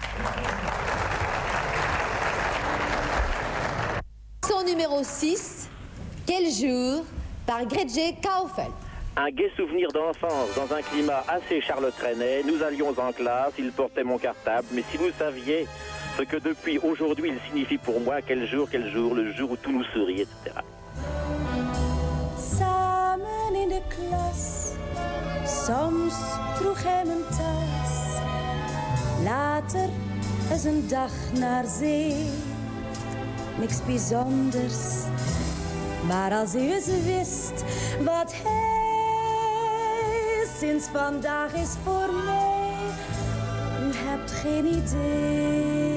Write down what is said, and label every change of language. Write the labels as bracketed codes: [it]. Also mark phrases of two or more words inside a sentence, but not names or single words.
[fr] Son numéro 6, Quel jour, par Gretje Kaufeld. Un gai souvenir d'enfance dans un climat assez Charles Trenet. Nous allions en classe, il portait mon cartable. Mais si vous saviez ce que depuis aujourd'hui il signifie pour moi, quel jour, le jour où tout nous sourit, etc. [nl] Samen in de klas, soms droeg hij mijn tas. Later is een dag naar zee, niks bijzonders. Maar als u eens wist wat hij sinds vandaag is voor mij, u hebt geen idee.